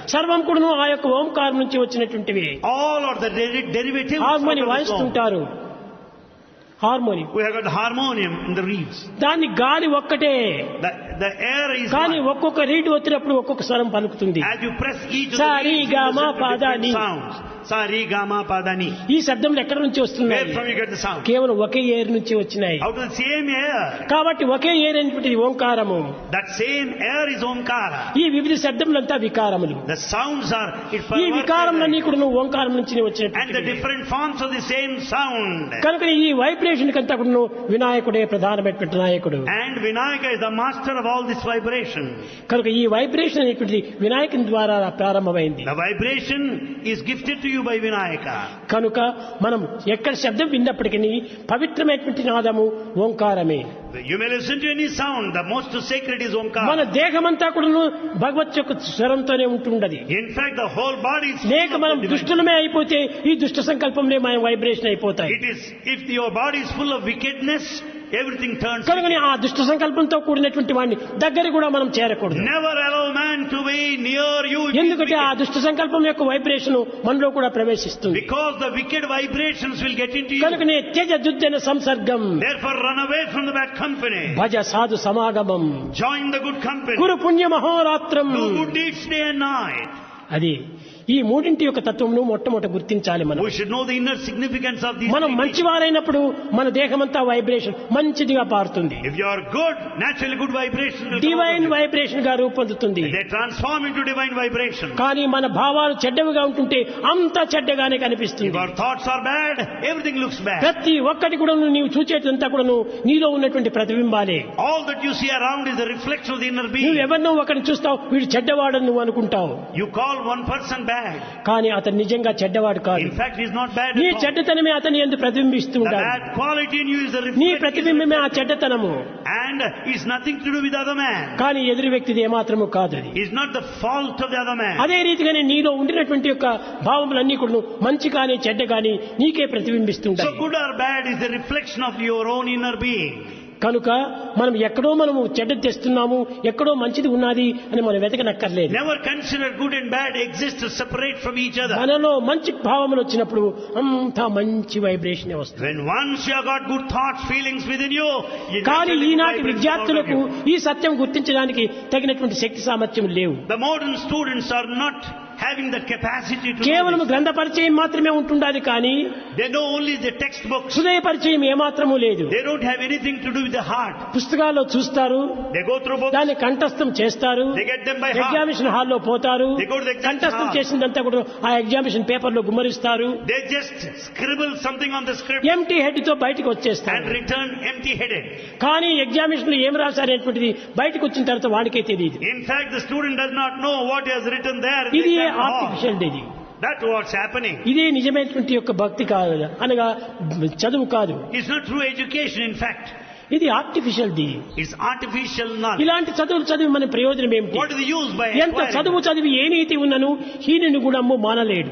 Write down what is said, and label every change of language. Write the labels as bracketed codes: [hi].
[te] సర్వం కూడాను ఆ యొక్క ఓంకారం నుంచి వచ్చినటువంటివి. [en] All are the derivatives harmony out of this Om. [te] వాయిస్తుంటారు. Harmony [en] We have got the harmonium in the reeds. [te] దాన్ని గాలి ఒక్కటే, [en] The air is [te] కానీ [en] one. [te] ఒక్కొక్క రీడ్ వచ్చినప్పుడు ఒక్కొక్క స్వరం పలుకుతుంది. [en] As you press each of Sari, the reeds, you Gama, listen to Pada, different Ni. sounds. sa, ri, ga, ma, pa, da, ni. [te] ఈ శబ్దములు ఎక్కడి నుంచి వస్తున్నాయి? [en] Where from you get the sound? [te] కేవలం ఒకే ఏర్ నుంచి వచ్చినాయి. [en] Out of the same air. [te] కాబట్టి ఒకే ఏర్ అనేటువంటిది ఓంకారము. [en] That same air is Omkara. [te] ఈ వివిధ శబ్దములంతా వికారములు. [en] The sounds are [te] ఈ వికారములన్నీ కూడా ఓంకారం నుంచి [en] and the [te] వచ్చినటువంటి. [en] different forms of the same sound. [te] కనుక ఈ వైబ్రేషన్ కంతా కూడా వినాయకుడే ప్రధానమైనటువంటి నాయకుడు. [en] And Vinayaka is the master of all this vibration. [te] కనుక ఈ వైబ్రేషన్ అనేటువంటిది వినాయకుని ద్వారా ప్రారంభమైంది. [en] The vibration is gifted to you by Vinayaka. [te] కనుక మనం ఎక్కడ శబ్దం విన్నప్పటికీ పవిత్రమైనటువంటి నాదము ఓంకారమే. [en] You may listen to any sound. The most sacred is [te] మన [en] Omkara. [te] దేహమంతా కూడా భగవత్ యొక్క స్వరంతోనే ఉంటుండది. [en] In fact, the whole body is full [te] లేక [en] of [te] మనం [en] the divine. [te] దుష్టులమే అయిపోతే ఈ దుష్ట సంకల్పంలో మన వైబ్రేషన్ అయిపోతాయి. [en] It is, if your body is full of wickedness, everything turns [te] కనుకని [en] wicked. [te] ఆ దుష్ట సంకల్పంతో కూడినటువంటి వాడిని దగ్గర కూడా మనం చేరకూడదు. [en] Never allow man to be near you. if he is [te] ఎందుకంటే ఆ [en] wicked. [te] దుష్ట సంకల్పం యొక్క వైబ్రేషన్ మనలో కూడా ప్రవేశిస్తుంది. [en] Because the wicked vibrations will get into you. [sa] కనుకనే త్యజ దుర్జన సంసర్గం [en] Therefore, run away from the bad company. [sa] భజ సాధు సమాగమం [en] Join the good company. [sa] గురు పుణ్య మహోరాత్రం. [en] Do good deeds day and night. [te] అది ఈ మూడింటి యొక్క తత్వమును మొట్టమొదట గుర్తించాలి మనం. [en] We should know the inner significance of these [te] మనం [en] three things. [te] మంచివారైనప్పుడు మన దేహమంతా వైబ్రేషన్ మంచిదిగా పారుతుంది. [en] If you are good, naturally good vibration will come divine out of [te] vibration గా రూపొందుతుంది. [en] you. They transform into divine vibration. [te] కానీ మన భావాలు చెడ్డవిగా ఉంటుంటే అంతా చెడ్డగానే [en] If [te] కనిపిస్తుంది. [en] our thoughts are bad, everything looks bad. [te] ప్రతి ఒక్కటి కూడా నీవు చూచేటంతా కూడా నీలో ఉన్నటువంటి ప్రతిబింబాలే. [en] All that you see around is a reflection of the inner [te] నువ్వు [en] being. [te] ఎవరినో ఒకరిని చూస్తావు, వీడు చెడ్డవాడని నువ్వు అనుకుంటావు. [en] You call one person bad. [te] కానీ అతను నిజంగా చెడ్డవాడు కాదు. [en] In fact, he's not bad [te] నీ [en] at all. [te] చెడ్డతనమే అతని యందు ప్రతిబింబిస్తూ [en] The [te] ఉండాలి. [en] bad quality in you is the [te] నీ [en] reflection. [te] ప్రతిబింబమే ఆ చెడ్డతనము. [en] And it's nothing to do with the other man. [te] కానీ ఎదురు వ్యక్తిది ఏమాత్రము కాదు అది. [en] It's not the fault of the other man. [te] అదే రీతిగానే నీలో ఉండినటువంటి యొక్క భావములన్నీ కూడా మంచి కానీ చెడ్డ కానీ నీకే [en] So [te] ప్రతిబింబిస్తుంటాయి. [en] good or bad is the reflection of your own inner being. [te] కనుక మనం ఎక్కడో మనము చెడ్డ తెస్తున్నాము, ఎక్కడో మంచిది ఉన్నది అని మనం వెతకనక్కర్లేదు. [en] Never consider good and bad exist separate from each other. [te] మనలో మంచి భావములు వచ్చినప్పుడు అంతా మంచి వైబ్రేషన్ వస్తుంది. [en] When once you have got good thoughts, feelings within you, you [te] కానీ [en] naturally [te] ఈనాటి [en] vibrate [te] విద్యార్థులకు [en] out of you. [te] ఈ సత్యం గుర్తించడానికి తగినటువంటి శక్తి సామర్థ్యం లేవు. [en] The modern students are not having the capacity to [te] కేవలం [en] know this. [te] గ్రంథ పరిచయం మాత్రమే ఉంటుండాలి, కానీ [en] They know only the textbooks. [te] హృదయ పరిచయం ఏమాత్రము లేదు. [en] They don't have anything to do with the heart. [te] పుస్తకాల్లో చూస్తారు, [en] They go through books. [te] దాన్ని కంఠస్థం చేస్తారు, [en] They get them by heart. [te] Examination హాల్లో పోతారు, [en] They go to the exam [te] కంఠస్థం [en] hall. [te] చేసిందంతా కూడా ఆ ఎగ్జామినేషన్ పేపర్ లో గుమ్మరిస్తారు, [en] They just scribble something on the script [te] empty head తో బయటకు వచ్చేస్తారు. [en] and return empty-headed. [te] కానీ ఎగ్జామినేషన్ లో ఏం రాశారనేటువంటిది బయటకు వచ్చిన తర్వాత వాడికే తెలియదు. [en] In fact, the student does not know what he has written there. in the [te] ఇది [en] exam hall. [te] ఆర్టిఫిషియల్ ఇది. [en] That's what's happening. [te] ఇదే నిజమైనటువంటి యొక్క భక్తి కాదు, అనగా చదువు కాదు. [en] It's not true education, in fact. [te] ఇది artificial the. [en] It's artificial knowledge. [te] ఇలాంటి చదువులు చదివి మన ప్రయోజనం ఏమిటి? [en] What is the use by [te] ఎంత [en] acquiring? [te] చదువు చదివి ఏ నీతి ఉన్నను హీనుని కూడా మానలేడు.